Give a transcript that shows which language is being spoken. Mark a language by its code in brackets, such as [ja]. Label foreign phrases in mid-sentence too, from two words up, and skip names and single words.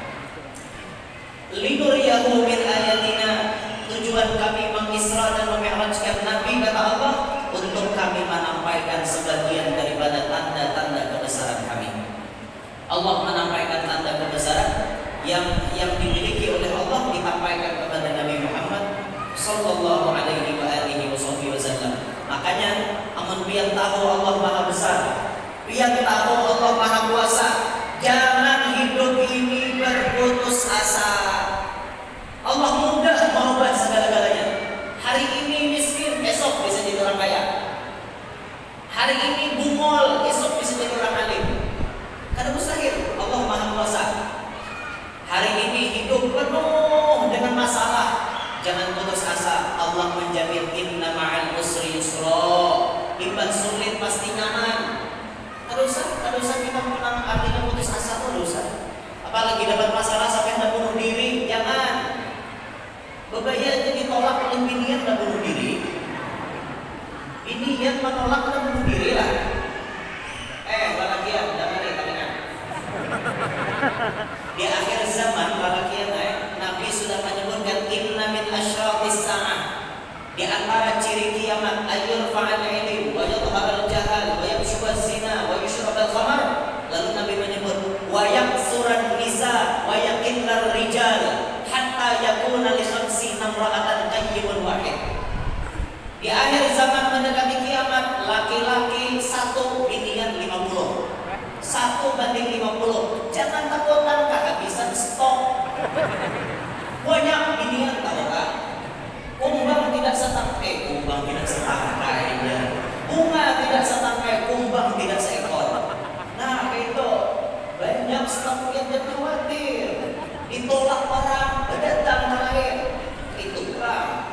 [ar] لنريه من آياتنا, [id] tujuan kami mengisra dan memi'rajkan Nabi kata Allah untuk kami menampaikan sebagian daripada tanda-tanda kebesaran kami. Allah menampaikan tanda kebesaran yang dimiliki oleh Allah disampaikan kepada Nabi Muhammad [ar] صلى الله عليه وسلم. [id] Makanya [bjn] amun pian [id] tahu Allah Maha Besar, pian tahu Allah Maha Kuasa, jangan hidup ini berputus asa. Allah mudah merubah segala-galanya. Hari ini miskin, esok bisa jadi orang kaya. Hari ini bungol, esok bisa jadi orang alim. Karena mustahil, Allah Maha Kuasa. Hari ini hidup penuh dengan masalah, jangan putus asa. Allah menjamin [ar] إن مع العسر يسرا. [id] Ibadah sulit pasti nyaman. Terus kita menang artinya putus asa terus. Apalagi dapat masalah sampai hendak bunuh diri, jangan. Bebayanya ditolak oleh binian dan bunuh diri. Ini yang menolak dan bunuh diri lah. Balakian, jangan dikatakan. Di akhir zaman balakian Nabi sudah menyebutkan [ar] إن من أشراط الساعة. [id] Di antara ciri kiamat [ar] أي الفعل العلم ويظهر الجهل ويمشو الزنا ويشرب الخمر. [id] Lalu Nabi menyebut [ar] ويكثر النساء ويقل الرجال حتى يكون لخمس امرأة قيم واحد. [id] Di akhir zaman mendekati kiamat, laki-laki satu, binian 50. 1:50. Jangan takutan kehabisan stok. Banyak binian tahu kan? Kumbang tidak setangkai, kumbang tidak setangkainya. Bunga tidak setangkai, kumbang tidak seekor. Nah itu banyak stok yang khawatir. Ditolak orang, datang terakhir. Itu kurang.